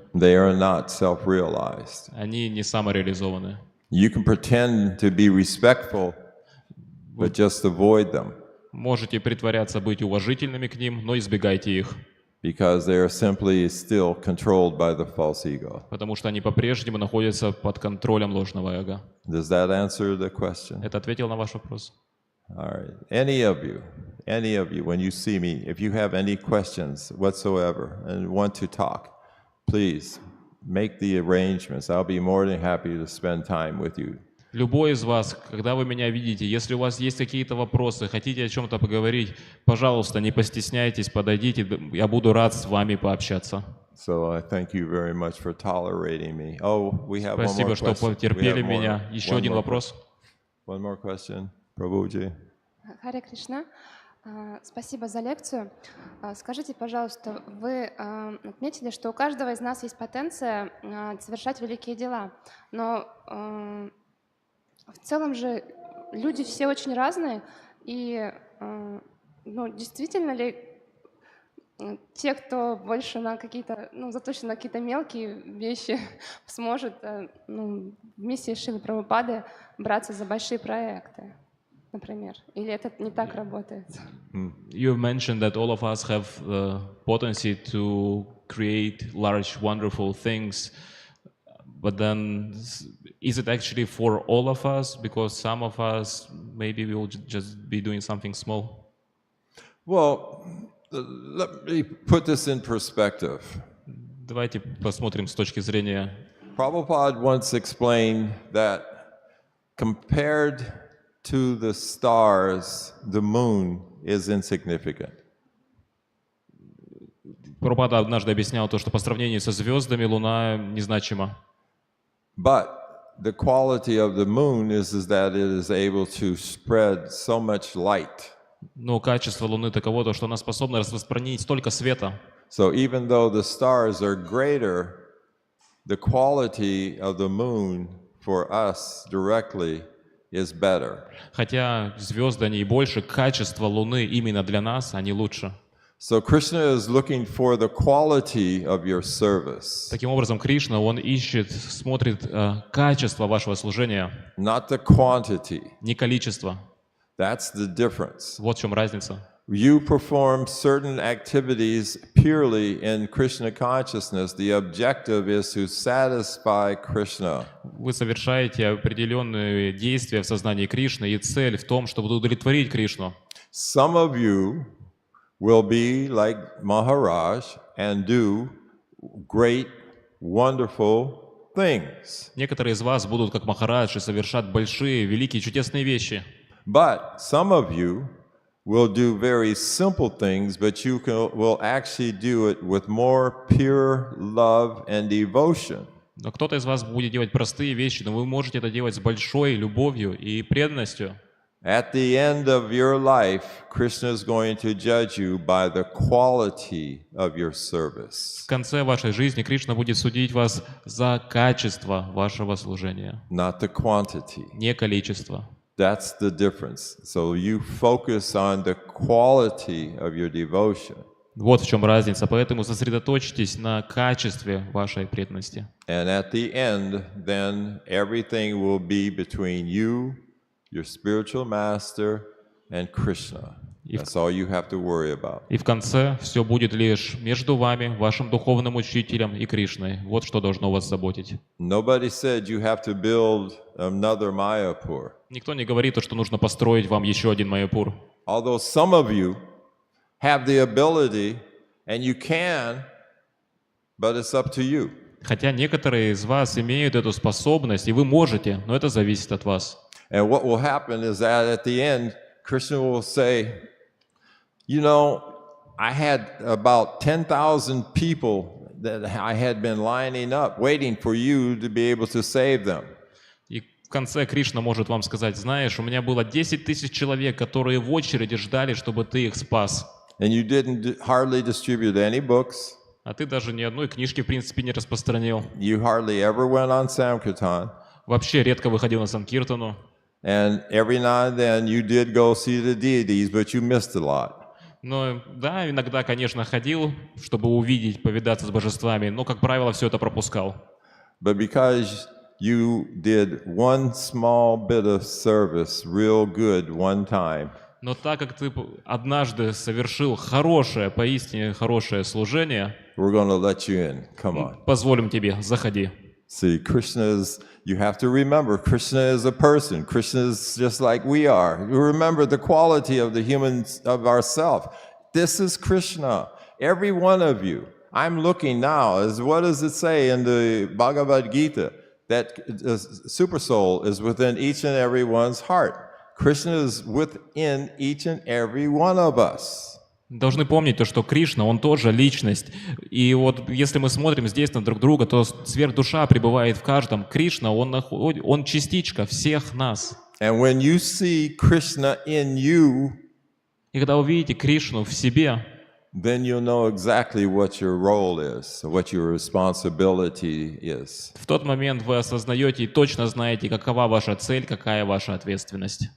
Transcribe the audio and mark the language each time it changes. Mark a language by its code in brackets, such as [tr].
[en] they are not self-realized. [ru] они не самореализованы. [en] You can pretend to be respectful, but just avoid them [ru] Можете притворяться быть уважительными к ним, но избегайте их, [en] because they are simply still controlled by the false ego. [ru] потому что они по-прежнему находятся под контролем ложного эго. [en] Does that answer the question? [ru] Это ответил на ваш вопрос? [en] All right. Any of you, when you see me, if you have any questions whatsoever and want to talk, please make the arrangements. I'll be more than happy to spend time with you. [ru] Любой из вас, когда вы меня видите, если у вас есть какие-то вопросы, хотите о чем-то поговорить, пожалуйста, не постесняйтесь, подойдите, я буду рад с вами пообщаться. [en] So I thank you very much for tolerating me. Oh, we have one more [ru] Спасибо, что [en] question. [ru] потерпели [en] We have [ru] меня. Еще один вопрос. [en] One more question. Prabhuji. [ru] Харе Кришна. Спасибо за лекцию. Скажите, пожалуйста, вы отметили, что у каждого из нас есть потенция совершать великие дела, но в целом же люди все очень разные, и действительно ли те, кто больше на какие-то, заточен на какие-то мелкие вещи, сможет вместе с Шрилой Прабхупадой браться за большие проекты? например? Или это не так работает? [en] You have mentioned that all of us have the potency to create large, wonderful things, but then is it actually for all of us? Because some of us maybe will just be doing something small. Well, let me put this in perspective. [ru] Давайте посмотрим с точки зрения. [en] Prabhupada once explained that compared to the stars, the moon is insignificant. [ru] Прабхупада однажды объяснял то, что по сравнению со звездами Луна незначима. [en] But the quality of the moon is that it is able to spread so much light. [ru] Но качество Луны таково, то, что она способна распространить столько света. [en] So even though the stars are greater, the quality of the moon for us directly is better. [ru] Хотя звезды, они и больше, качество Луны именно для нас, они лучше. [en] So Krishna is looking for the quality of your service, [ru] Таким образом, Кришна, он ищет, смотрит качество вашего служения, [en] not the quantity. [ru] не количество. [en] That's the difference. [ru] Вот в чем разница. [en] You perform certain activities purely in Krishna consciousness. The objective is to satisfy Krishna. [ru] Вы совершаете определенные действия в сознании Кришны, и цель в том, чтобы удовлетворить Кришну. [en] Some of you will be like Maharaj and do great, wonderful things. [ru] Некоторые из вас будут как Махарадж и совершат большие, великие, чудесные вещи. [en] But some of you will do very simple things, but you will actually do it with more pure love and devotion. [ru] Но кто-то из вас будет делать простые вещи, но вы можете это делать с большой любовью и преданностью. [en] At the end of your life, Krishna is going to judge you by the quality of your service, [ru] В конце вашей жизни Кришна будет судить вас за качество вашего служения, [en] not the quantity. [ru] не количество. [en] That's the difference. So you focus on the quality of your devotion. [ru] Вот в чем разница. Поэтому сосредоточьтесь на качестве вашей преданности. [en] And at the end, then everything will be between you, your spiritual master, and Krishna. That's all you have to worry about. [ru] И в конце все будет лишь между вами, вашим духовным учителем и Кришной. Вот что должно вас заботить. [en] Nobody said you have to build another Mayapur. [ru] Никто не говорит, что нужно построить вам еще один Маяпур. [en] Although some of you have the ability, and you can, but it's up to you. [ru] Хотя некоторые из вас имеют эту способность, и вы можете, но это зависит от вас. [en] And what will happen is that at the end, Krishna will say, you know, I had about 10,000 people that I had been lining up, waiting for you to be able to save them. [ru] И в конце Кришна может вам сказать, знаешь, у меня было 10 тысяч человек, которые в очереди ждали, чтобы ты их спас. [en] And you didn't hardly distribute any books. [ru] А ты даже ни одной книжки, в принципе, не распространил. [en] You hardly ever went on Sankirtan. [ru] Вообще редко выходил на Санкиртану. [en] And every now and then you did go see the deities, but you missed a lot. [ru] Но да, иногда, конечно, ходил, чтобы увидеть, повидаться с божествами, но, как правило, все это пропускал. [en] But because you did one small bit of service real good one time, [ru] Но так как ты однажды совершил хорошее, поистине хорошее служение, [en] we're going to let you in. Come on. [ru] позволим тебе, заходи. [en] See, Krishna is, you have to remember, Krishna is a person. Krishna is just like we are. You remember the quality of the humans, of ourself. This is Krishna. Every one of you. I'm looking now, as what does it say in the Bhagavad Gita? That the super soul is within each and every one's heart. Krishna is within each and every one of us. [ru] Должны помнить то, что Кришна, он тоже личность. И вот если мы смотрим здесь на друг друга, то сверхдуша пребывает в каждом. Кришна, он частичка всех нас. [en] And when you see Krishna in you, [ru] И когда вы видите Кришну в себе, [en] then you'll know exactly what your role is, what your responsibility is. [ru] в тот момент вы осознаете и точно знаете, какова ваша цель, какая ваша ответственность.